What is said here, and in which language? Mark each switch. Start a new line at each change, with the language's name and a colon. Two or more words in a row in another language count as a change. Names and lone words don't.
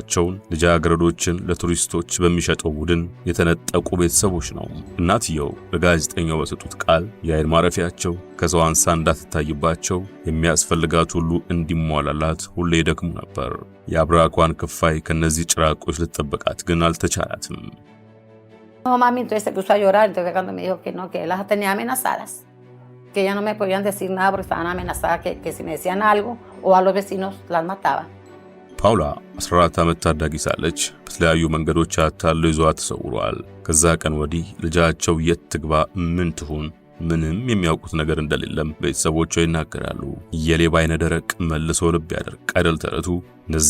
Amharic: ልጃገረዶችን ለቱሪስቶች በሚሸጠው ቡድን የተነጠቁ ቤተሰቦች ነው። እናትየው ለጋዜጠኛው በሰጡት ቃል የአይን ማረፊያቸው ከሰው አንሳ እንዳትታይባቸው የሚያስፈልጋት ሁሉ እንዲሟላላት ሁሌ ይደክሙ ነበር። የአብራኳን ክፋይ ከነዚህ ጭራቆች ልትጠብቃት ግን አልተቻላትም።
Spanish: No, mami, entonces se puso a llorar, entonces cuando me dijo que no, que las tenía amenazadas, que ya no me podían decir nada porque estaban amenazadas, que si me decían algo o a los vecinos las mataban.
Amharic: ፓውላ 14 ዓመት ታዳጊ ሳለች በተለያዩ መንገዶች አታለው ይዟት ተሰውሯል። ከዛ ቀን ወዲህ ልጃቸው የት ትግባ ምን ትሁን ምንም የሚያውቁት ነገር እንደሌለም ቤተሰቦቿ ይናገራሉ። የሌባ አይነ ደረቅ መልሶ ልብ ያደርቅ አይደል ተረቱ። እነዚህ